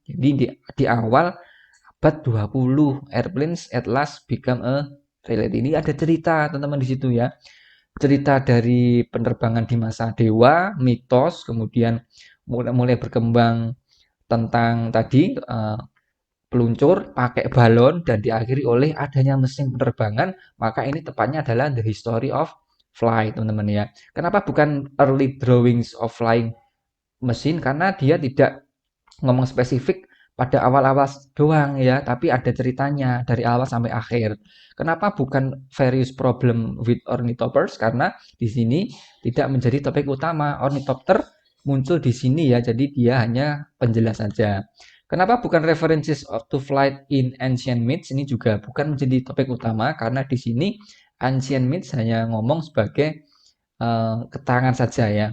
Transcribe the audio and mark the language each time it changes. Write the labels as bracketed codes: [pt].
[id] Jadi di awal abad 20 [en] airplanes at last become a reality. [id] Ini ada cerita teman-teman di situ ya. Cerita dari penerbangan di masa dewa, mitos, kemudian mulai berkembang tentang tadi peluncur pakai balon dan diakhiri oleh adanya mesin penerbangan, maka ini tepatnya adalah [en] the history of flight, [id] teman-teman ya. Kenapa bukan [en] early drawings of flying [id] mesin? Karena dia tidak ngomong spesifik pada awal-awal doang ya, tapi ada ceritanya dari awal sampai akhir. Kenapa bukan [en] various problem with ornithopters? [id] Karena di sini tidak menjadi topik utama. Ornithopter muncul di sini ya, jadi dia hanya penjelas saja. Kenapa bukan [en] references to flight in ancient myths? [id] Ini juga bukan menjadi topik utama karena di sini [en] ancient myths [id] hanya ngomong sebagai keterangan saja ya.